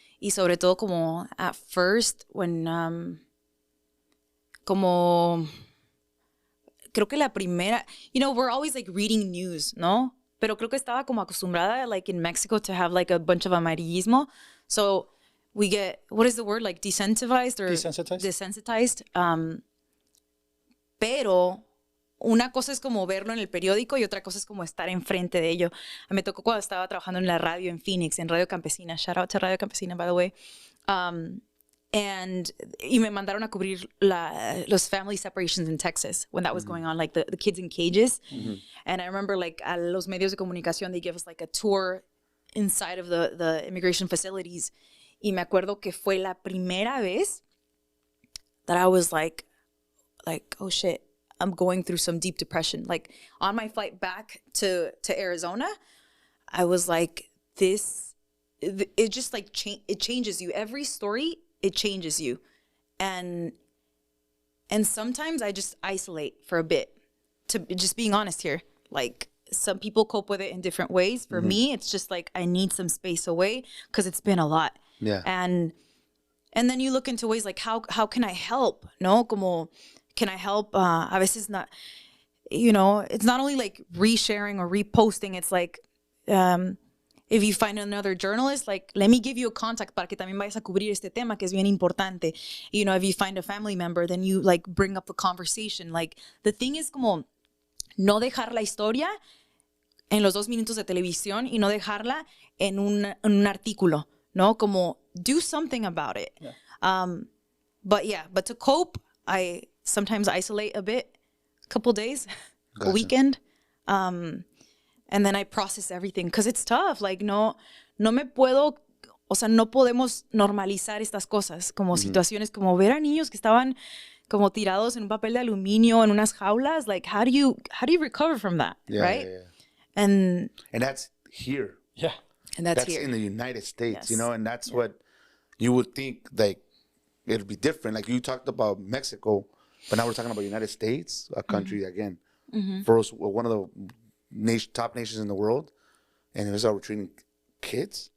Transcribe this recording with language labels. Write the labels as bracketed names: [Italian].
[Spanish] Y sobre todo como [English] at first when, [Spanish] como, creo que la primera, [English] you know, we're always like reading news, [Spanish] ¿no? Pero creo que estaba como acostumbrada, [English] like in Mexico, to have like a bunch of amarillismo. So we get, what is the word? Like desensitized or? Desensitized. [Spanish] Pero una cosa es como verlo en el periódico y otra cosa es como estar enfrente de ello. Me tocó cuando estaba trabajando en la radio en Phoenix, en Radio Campesina. [English] Shout out to Radio Campesina, by the way. [Spanish] Y me mandaron a cubrir los [English] family separations in Texas when that was going on, like the kids in cages. And I remember like [Spanish] a los medios de comunicación, [English] they give us like a tour inside of the immigration facilities. [Spanish] Y me acuerdo que fue la primera vez [English] that I was like, oh shit, I'm going through some deep depression. Like on my flight back to Arizona, I was like, it just like it changes you. Every story, it changes you. And sometimes I just isolate for a bit, to just being honest here. Like some people cope with it in different ways. For me, it's just like I need some space away because it's been a lot. Yeah. And then you look into ways like how can I help? No, como can I help? [Spanish] A veces [English] not, you know, it's not only like resharing or reposting. It's like if you find another journalist, like let me give you a contact [Spanish] para que también vayas a cubrir este tema que es bien importante. [English] You know, if you find a family member, then you like bring up the conversation. Like the thing is [Spanish] como no dejar la historia en los 2 minutos de televisión y no dejarla en un artículo, ¿no? [English] Como do something about it. Yeah. But to cope, I sometimes isolate a bit, a couple days, a weekend. And then I process everything because it's tough. Like [Spanish] no me puedo, o sea, no podemos normalizar estas cosas como situaciones como ver a niños que estaban como tirados en un papel de aluminio en unas jaulas. [English] Like how do you recover from that, right? Yeah. And that's here. Yeah. And that's here in the United States, yes. You know, and that's what you would think like it'd be different. Like you talked about Mexico, but now we're talking about United States, a country again, first one of the top nations in the world, and here's how we're treating kids.